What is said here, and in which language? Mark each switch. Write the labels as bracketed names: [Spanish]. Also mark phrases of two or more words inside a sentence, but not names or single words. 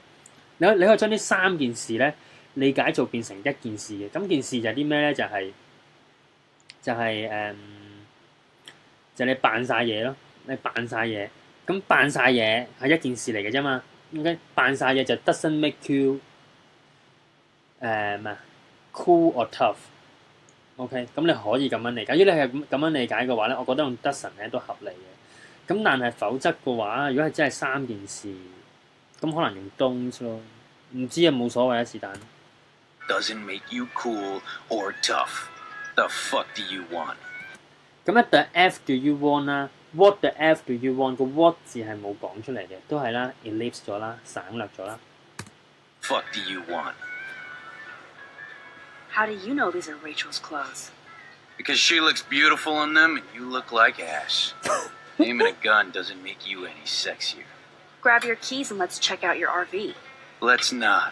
[Cantonese] 你可以將呢三件事咧理解做變成一件事嘅。咁件事就係啲咩咧？就係你扮晒嘢咯，你扮晒嘢。咁扮晒嘢係一件事嚟嘅啫嘛。OK， 扮晒嘢就 [English] doesn't make you cool or tough。 [Cantonese] OK， 咁你可以咁樣理解。如果你係咁樣理解嘅話咧，我覺得用 doesn't 咧都合理嘅。咁但係否則嘅話，如果係真係三件事，咁可能用 don't 咯。唔知啊，冇所謂啊，是但。 [English] Doesn't make you cool or tough. The fuck do you want? [Cantonese] 咁咧 [English] the F do you want [Cantonese] 啦 [English] What the F do you want？ [Cantonese] 個 what 字係冇講出嚟嘅，都係啦 ellipse 咗啦，省略咗啦。 [English] Fuck do you want? How do you know these are Rachel's clothes? Because she looks beautiful in them and you look like ass. Aiming a gun doesn't make you any sexier. Grab your keys and let's check out your RV. Let's not.